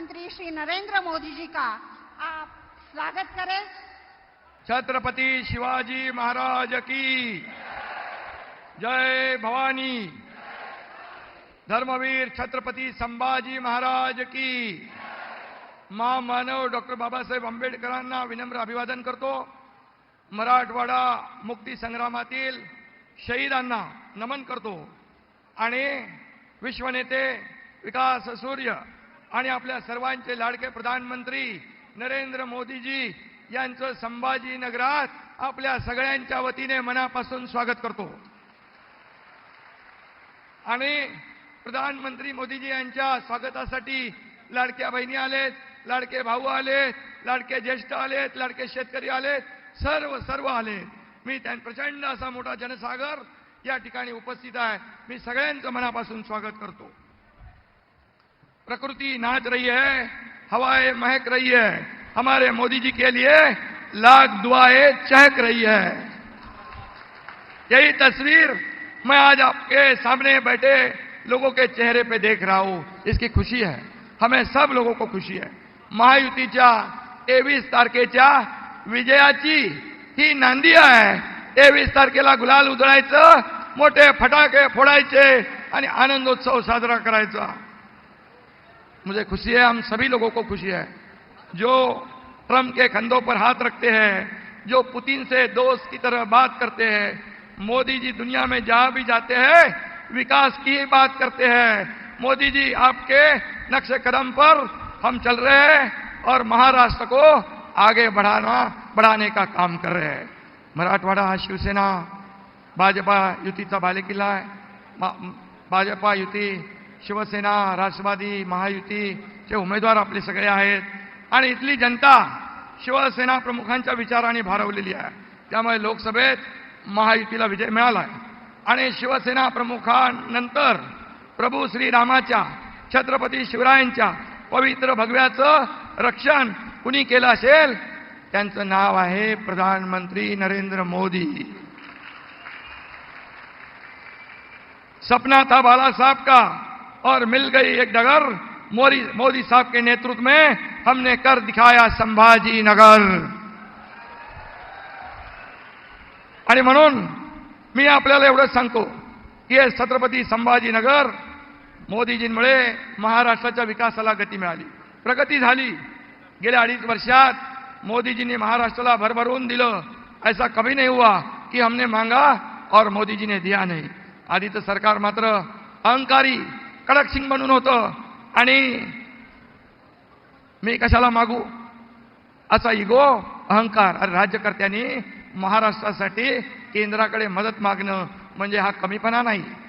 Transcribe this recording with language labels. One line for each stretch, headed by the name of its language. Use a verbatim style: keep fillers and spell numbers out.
Hindi: श्री नरेंद्र मोदी जी का आप स्वागत करें। छत्रपति शिवाजी महाराज की जय। भवानी धर्मवीर छत्रपति संभाजी महाराज की।
Marathi: महामानव डॉक्टर बाबासाहेब आंबेडकरांना विनम्र अभिवादन करतो। मराठवाडा मुक्ती संग्रामातील शहीदांना नमन करतो आणि विश्वनेते विकास सूर्य आणि आपल्या सर्वांचे लाडके प्रधानमंत्री नरेंद्र मोदीजी यांचं संभाजीनगरात आपल्या सगळ्यांच्या वतीने मनापासून स्वागत करतो आणि प्रधानमंत्री मोदीजी यांच्या स्वागतासाठी लाडक्या बहिणी आलेत, लाडके भाऊ आलेत, लाडके ज्येष्ठ आलेत, लाडके शेतकरी आलेत, सर्व सर्व आलेत। मी त्यांना प्रचंड असा मोठा जनसागर या ठिकाणी उपस्थित आहे। मी सगळ्यांचं मनापासून स्वागत करतो।
Hindi: प्रकृति नाच रही है, हवाएं महक रही है, हमारे मोदी जी के लिए लाख दुआएं चहक रही है। यही तस्वीर मैं आज आपके सामने बैठे लोगों के चेहरे पे देख रहा हूं। इसकी खुशी है, हमें सब लोगों को खुशी है।
Marathi: महायुतीच्या तेवीस तारखेच्या विजयाची ही नांदी आहे। तेवीस तारखेला गुलाल उधळायचं, मोठे फटाके फोड़ायचे आणि आनंदोत्सव साजरा करायचा।
Hindi: मुझे खुशी है, हम सभी लोगों को खुशी है। जो ट्रम्प के कंधों पर हाथ रखते हैं, जो पुतिन से दोस्त की तरह बात करते हैं, मोदी जी दुनिया में जहां भी जाते हैं विकास की ही बात करते हैं। मोदी जी आपके नक्शे कदम पर हम चल रहे हैं और महाराष्ट्र को आगे बढ़ाना बढ़ाने का काम कर रहे हैं।
Marathi: मराठवाड़ा शिवसेना भाजपा युतीचा बालेकिल्ला आहे। भाजपा युती, शिवसेना, राष्ट्रवादी, महायुतीचे उमेदवार आपले सगळे आहेत आणि इथली जनता शिवसेना प्रमुखांच्या विचाराने भारावलेली आहे। त्यामुळे लोकसभेत महायुतीला विजय मिळाला आहे आणि शिवसेना प्रमुखांनंतर प्रभू श्रीरामाच्या, छत्रपती शिवरायांच्या पवित्र भगव्याचं रक्षण कुणी केलं असेल, त्यांचं नाव आहे प्रधानमंत्री नरेंद्र मोदी।
Hindi: सपना था बाला साहब का और मिल गई एक डगर। मोदी मोदी साहब के नेतृत्व में हमने कर दिखाया संभाजी नगर।
Marathi: आणि म्हणून मी आपल्याला एवढंच सांगतो की हे छत्रपती संभाजीनगर मोदीजींमुळे महाराष्ट्राच्या विकासाला गती मिळाली, प्रगती झाली। गेल्या अडीच वर्षात मोदीजींनी महाराष्ट्राला भरभरून दिलं।
Hindi: ऐसा कभी नहीं हुआ कि हमने मांगा और मोदीजीने दिया नहीं।
Marathi: आधीचं सरकार मात्र अहंकारी कडक सिंग म्हणून होतं आणि मी कशाला मागू असा इगो, अहंकार। अरे राज्यकर्त्यांनी महाराष्ट्रासाठी केंद्राकडे मदत मागणं म्हणजे हा कमीपणा नाही।